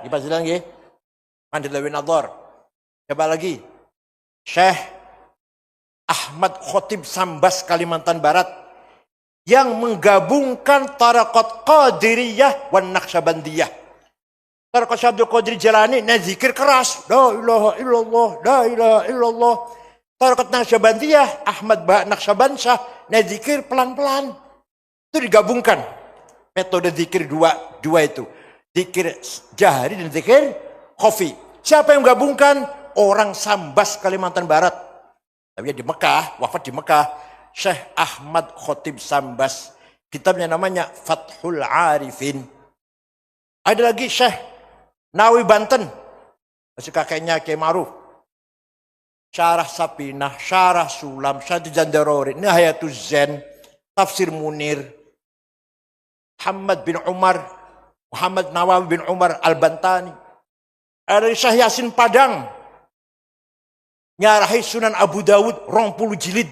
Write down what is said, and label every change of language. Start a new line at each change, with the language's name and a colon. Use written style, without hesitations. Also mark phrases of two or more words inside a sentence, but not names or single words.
Indonesian: Dipasilan nggih. Manhaj-Dawin Nadhar. Coba lagi. Syekh Ahmad Khotib Sambas Kalimantan Barat yang menggabungkan tarekat Qadiriyah wan Naqsyabandiyah. Tarekat Syekh Abdul Qadir Jalani zikir keras,
Arabic: لا إله إلا الله، لا إله إلا الله.
Indonesian: Tarekat Naqsyabandiyah Ahmad Naqsyabansyah zikir pelan-pelan. Itu digabungkan. Metode zikir dua itu. Zikir jahri dan zikir khafi. Siapa yang menggabungkan? Orang Sambas Kalimantan Barat. Tapi di Mekah, wafat di Mekah, Syekh Ahmad Khotib Sambas. Kitabnya namanya Fathul Arifin. Ada lagi Syekh Nawawi Banten. Masih kakeknya Kiai Ma'ruf. Syarah Sapinah, Syarah Sulam, Syarah Jandarori, Nihayatuz Zen, Tafsir Munir, Muhammad bin Umar, Muhammad Nawawi bin Umar Al-Bantani. Ada Syekh Yasin Padang, nyarahi Sunan Abu Dawud 20 jilid.